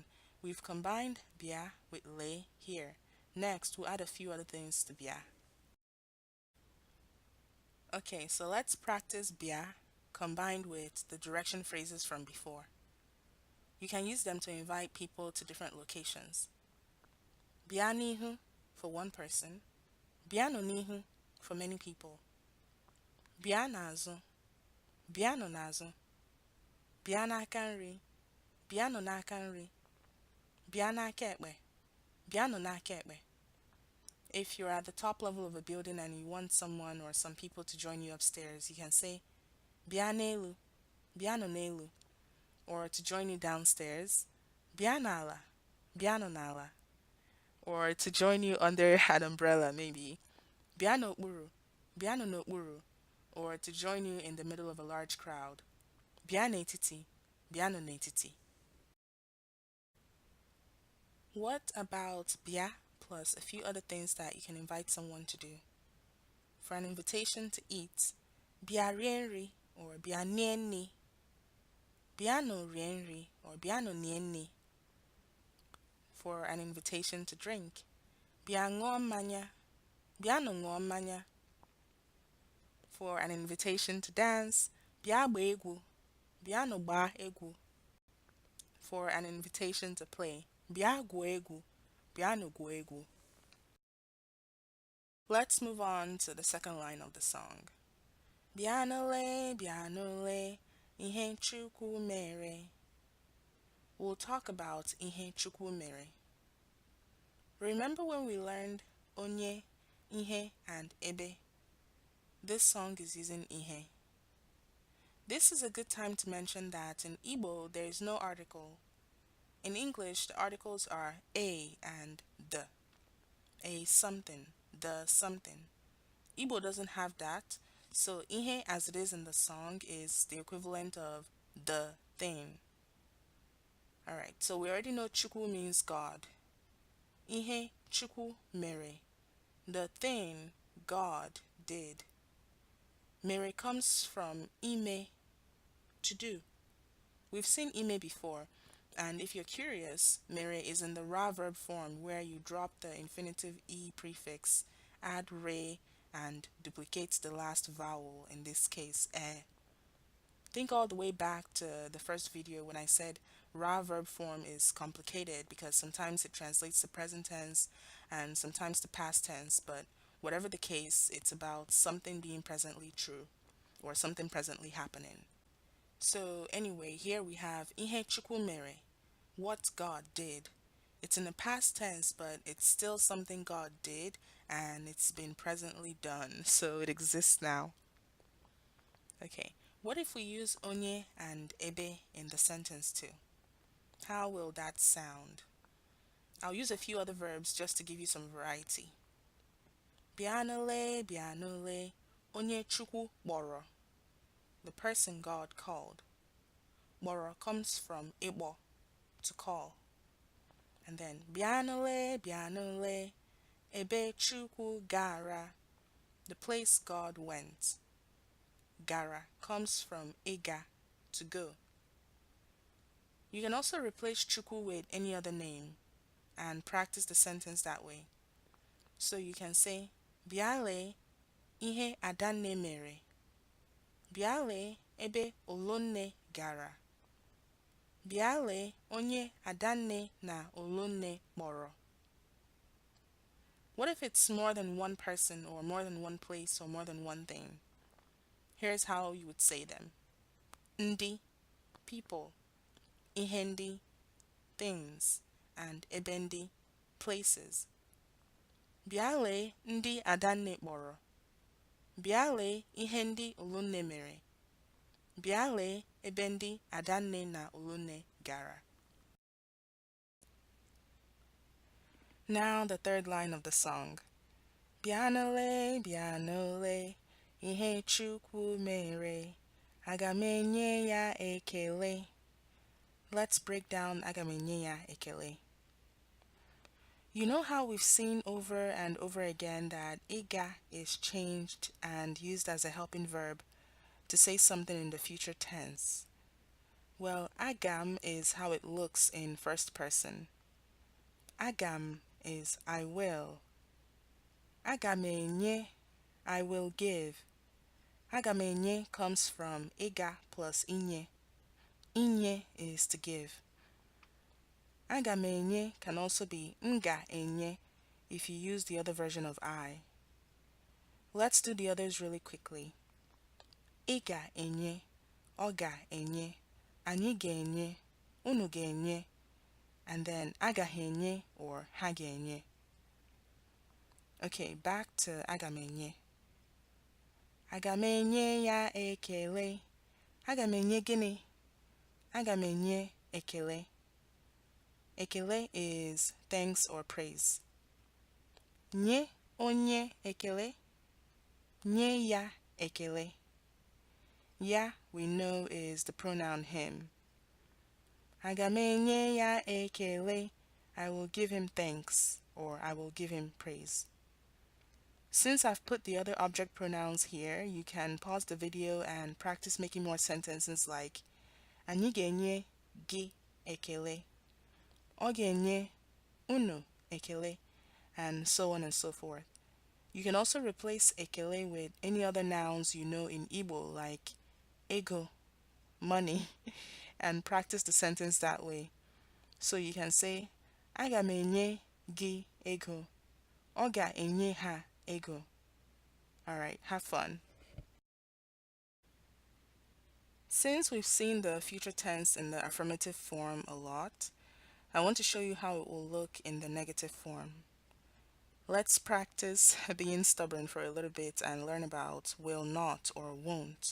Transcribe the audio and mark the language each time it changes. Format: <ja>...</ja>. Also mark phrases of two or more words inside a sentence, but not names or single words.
<en>We've combined bia with le here. Next, we'll add a few other things to bia. Okay, so let's practice bia combined with the direction phrases from before. You can use them to invite people to different locations.</en> <ig>Bịa n'ihu</ig> <en>for one person,</en> <ig>bịanụ n'ihu</ig> <en>for many people.</en> <ig>Bịa n'azụ, bịanụ n'azụ. Bịa n'aka nri, bịanụ n'aka nri. Bịa n'aka ekpe, bịanụ n'aka ekpe.</ig> <en>If you're at the top level of a building and you want someone or some people to join you upstairs, you can say</en> <ig>bịa n'elu, bịanụ n'elu.</ig> <en>Or to join you downstairs,</en> <ig>bịa n'ala, bịanụ n'ala.</ig> <en>Or to join you under an umbrella, maybe</en> <ig>bịa n'okpuru, bịanụ n'okpuru.</ig> <en>Or to join you in the middle of a large crowd,</en> <ig>bịa n'etiti, bịanụ n'etiti.</ig> <en>What about bịa plus a few other things that you can invite someone to do? For an invitation to eat,</en> <ig>bịa rie nri or bịa nie nni. Bịanụ rie nri or bịanụ nie nni.</ig> <en>For an invitation to drink,</en> <ig>bịa ṅụọ mmanya, bịanụ ṅụọ mmanya.</ig> <en>For an invitation to dance,</en> <ig>bịa gbaa egwu, bịanụ gbaa egwu.</ig> <en>For an invitation to play,</en> <ig>bịa gwuo egwu, bịanụ gwuo egwu.</ig> <en>Let's move on to the second line of the song.</en> <ig>Bịanụle, bịanụle, ihe Chukwu mere.</ig> <en>We'll talk about</en> <ig>ihe Chukwu mere.</ig> <en>Remember when we learned onye, ihe, and ebe? This song is using ihe. This is a good time to mention that in Igbo there is no article. In English, the articles are a and the. a something, the something. Igbo doesn't have that, so ihe as it is in the song is the equivalent of the thing. Alright, so we already know Chukwu means God.</en> <ig>Ihe Chukwu mere,</ig> <en>the thing God did. Mere comes from ime, to do. We've seen ime before, and if you're curious, mere is in the ra verb form where you drop the infinitive e prefix, add re, and duplicate the last vowel, in this case, eh. Think all the way back to the first video when I said ra verb form is complicated because sometimes it translates to present tense and sometimes to past tense, but whatever the case, it's about something being presently true or something presently happening. So anyway, here we have</en> <ig>ihe Chukwu mere,</ig> <en>what God did. It's in the past tense, but it's still something God did and it's been presently done, so it exists now. Okay, what if we use onye and ebe in the sentence too? How will that sound? I'll use a few other verbs just to give you some variety.</en> <ig>Bianule, bianule, onye Chukwu kpọrọ,</ig> <en>the person God called. Kpọrọ comes from ịkpọ, to call. And then</en> <ig>bianule, bianule, ebe Chukwu gara,</ig> <en>the place God went. Gara comes from ịga, to go. You can also replace Chukwu with any other name and practice the sentence that way. So you can say,</en> <ig>Biale ihe Adanne mere. Biale ebe Olonne gara. Biale onye Adanne na Olonne kpọrọ.</ig> <en>What if it's more than one person or more than one place or more than one thing? Here's how you would say them.</en> <ig>Ndi, people. Ihe ndị,</ig> <en>things.</en> <ig>And ebe ndị, places. Biale ndị Adanne kpọrọ. Biale ihe ndị Olunne mere. Biale ebe ndị Adanne na Olunne gara.</ig> <en>Now the third line of the song.</en> <ig>Bianole, bianole, ihe Chukwu mere, aga m enye ya ekele.</ig> <en>Let's break down</en> <ig>aga m enye ya ekele.</ig> <en>You know how we've seen over and over again that iga is changed and used as a helping verb to say something in the future tense. Well, agam is how it looks in first person. Agam is I will.</en> <ig>Aga m enye,</ig> <en>I will give.</en> <ig>Aga m enye</ig> <en>comes from iga plus inye. Inye is to give.</en> <ig>Aga m enye</ig> <en>can also be</en> <ig>nga enye</ig> <en>if you use the other version of I. Let's do the others really quickly.</en> <ig>Ị ga-enye, ọ ga-enye, anyị ga-enye, unu ga-enye,</ig> <en>and then</en> <ig>agaghị enye or ha ga-enye.</ig> <en>Okay, back to</en> <ig>aga m enye. Aga m enye ya ekele. Aga m enye gịnị? Aga m enye ekele.</ig> <en>Ekele is thanks or praise.</en> <ig>Nye onye ekele. Nye ya ekele. Ya,</ig> <en>we know, is the pronoun him.</en> <ig>Aga m enye ya ekele.</ig> <en>I will give him thanks, or I will give him praise. Since I've put the other object pronouns here, you can pause the video and practice making more sentences like</en> <ig>anyị ga-enye gị ekele. Ọ ga-enye unu ekele,</ig> <en>and so on and so forth. You can also replace ekele with any other nouns you know in Igbo like ego, money, and practice the sentence that way. So you can say,</en> <ig>aga m enye gị ego. Ọ ga-enye ha ego.</ig> <en>Alright, have fun. Since we've seen the future tense in the affirmative form a lot, I want to show you how it will look in the negative form. Let's practice being stubborn for a little bit and learn about will not or won't.</en>